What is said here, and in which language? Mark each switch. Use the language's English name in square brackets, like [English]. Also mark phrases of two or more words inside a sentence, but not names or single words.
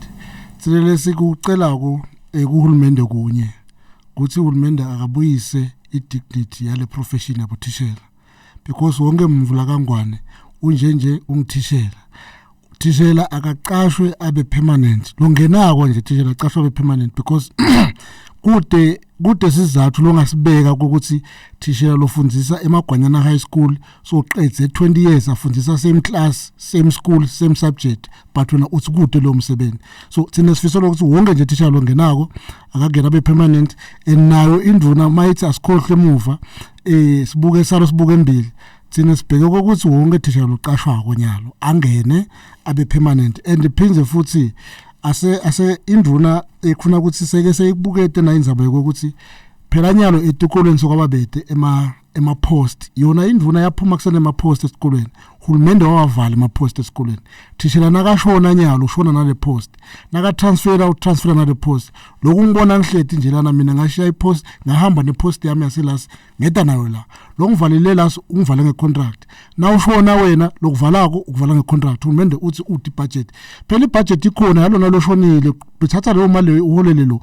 [Swati] Sile sikucela kuhulumende kunye ukuthi uhulumende akabuyise idignity yale profession yabothishela, because wonke mvula kangwane unjenje ungithishela. Thishela akaqashwe abe permanent. Longenako nje thishela aqashwe abe permanent because kude sizathu longasibeka ukuthi thishela lofundisa eMagwanyana High School so qedze 20 years afundisa [English] same class, same school, same subject, but [Swati] wena uthi kude lo msebenzi. So thina sifisa ukuthi wonke nje thishela longenako akagena abe permanent, enayo induna mayithi asikhohle emuva sibuke embili. Thina sibheke ukuthi wonke thishela loqashwa konyalo angene abe permanent, and phindze futhi ase induna ekufuna ukuthi seke seyibukete na indzaba yokuthi phela nyalo etikolweni sokwababete ema post yona induna yaphuma kusene ema post esikolweni, hulumende wawavala ema post esikolweni. Thishela nakashona nyalo ushona nale post, naka transfer nale post. Lokhu ngibona ngihleti nje lana mina ngashiya ipost ngahamba nepost yami yaselasi ngeda nayo la. Longivalile las ungivale ngecontract. Na ushona wena lokuvalako ukuvala ngecontract. Hulumende uthi budget. Phela ibudget ikhona yalona loshonile bethatha leyo mali uholele lo.